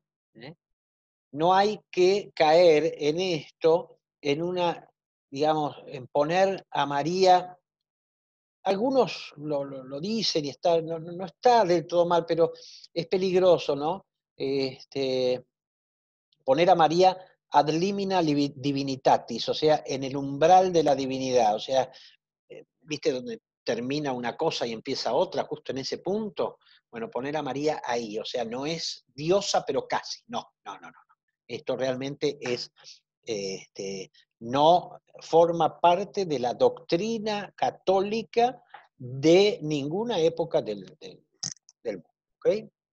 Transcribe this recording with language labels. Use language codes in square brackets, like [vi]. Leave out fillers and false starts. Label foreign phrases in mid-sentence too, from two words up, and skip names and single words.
[es] No hay que caer en esto, en una, digamos, en poner a María, algunos lo dicen y está, no está del todo mal, pero es peligroso, ¿no? Poner a María [la] ad limina divinitatis, [es] o sea, en el umbral de la divinidad, o sea, ¿viste donde termina una cosa y empieza otra, justo en ese punto? Bueno, poner a María ahí, o sea, no es diosa, pero casi, no. Esto realmente es, no forma parte de la doctrina católica de ninguna época del mundo, ¿ok?